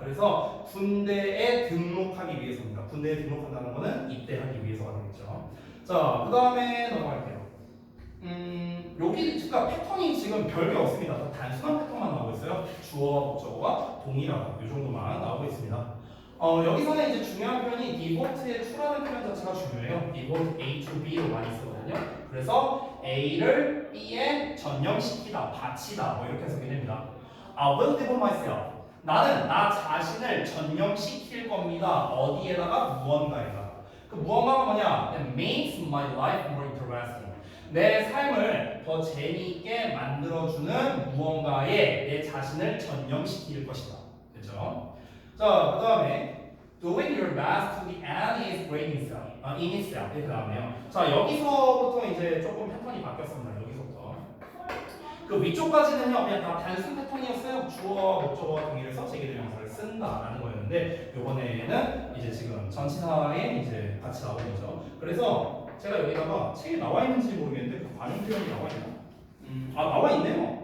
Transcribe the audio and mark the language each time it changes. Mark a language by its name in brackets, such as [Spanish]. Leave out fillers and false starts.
[Korean] 그래서 군대에 등록하기 위해서입니다. 군대에 등록한다는 거는 입대하기 위해서가 되겠죠. 자, 그 다음에 넘어갈게요. 여기 그러니까 패턴이 지금 별게 없습니다. 더 단순한 패턴만 나오고 있어요. 주어와 목적어가 동일하다. 이 정도만 나오고 있습니다. 여기서는 이제 중요한 표현이 devote의 to라는 표현 자체가 중요해요. devote A to B로 많이 쓰거든요. 그래서 A를 B에 전념시키다, 바치다 뭐 이렇게 해석이 됩니다. [English] I will devote myself. [Korean] 나는 나 자신을 전념시킬 겁니다. 어디에다가? 무언가에다가. 그 무언가가 뭐냐? [English] That makes my life more interesting. [Korean] 내 삶을 더 재미있게 만들어주는 무언가에 내 자신을 전념시킬 것이다. 그렇죠? 자, 그 다음에 [English] doing your best to the end is great in itself. [Korean] 그 다음에요. 자, 여기서부터 이제 조금 패턴이 바뀌었습니다. 여기서부터. 그 위쪽까지는요 그냥 다 단순 패턴이었어요. 주어와 목적어와 동일해서 제기대명사를 쓴다라는 거였는데 이번에는 이제 지금 전치사에 이제 같이 나온 거죠. 그래서 제가 여기다가 책에 나와 있는지 모르겠는데 그 관용 표현이 나와 있나? 나와 있네요.